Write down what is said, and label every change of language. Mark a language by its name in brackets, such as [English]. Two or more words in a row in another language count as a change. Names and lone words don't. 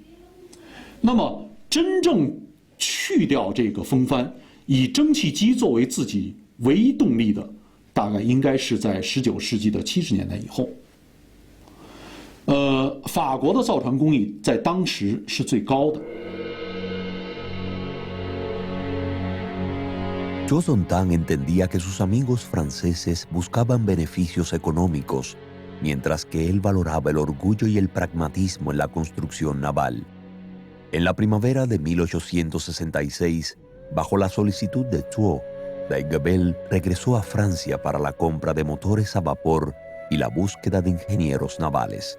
[Chinese] 那么真正去掉这个风帆，以蒸汽机作为自己唯一动力的，大概应该是在19世纪的70年代以后。法国的造船工艺在当时是最高的。 [Spanish] Zuo Zontang entendía que sus amigos franceses buscaban beneficios económicos, mientras que él valoraba el orgullo y el pragmatismo en la construcción naval. En la primavera de 1866, bajo la solicitud de Zuo, Baigabel regresó a Francia para la compra de motores a vapor y la búsqueda de ingenieros navales.